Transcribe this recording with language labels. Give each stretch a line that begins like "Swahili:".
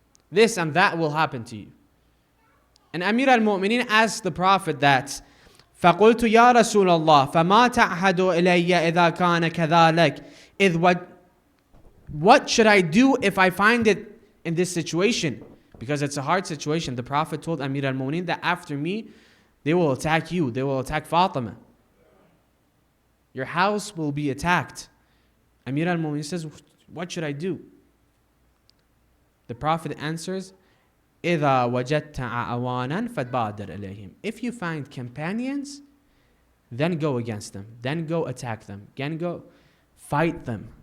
English: This and that will happen to you. And Amir al-Mu'mineen asked the Prophet that,
Arabic: فَقُلْتُ يَا رَسُولَ اللَّهِ فَمَا تَعْهَدُ إِلَيَّ إِذَا كَانَ كَذَلِكَ.
English: What should I do if I find it in this situation? Because it's a hard situation. The Prophet told Amir al-Mu'mineen that after me, they will attack you. They will attack Fatima. Your house will be attacked. Amir al-Mu'mineen says, what should I do? The Prophet answers,
Arabic: إِذَا وَجَدْتَ أَعْوَانًا فَتْبَادِرْ إِلَيْهِمْ.
English: If you find companions, then go against them. Then go attack them. Then go fight them.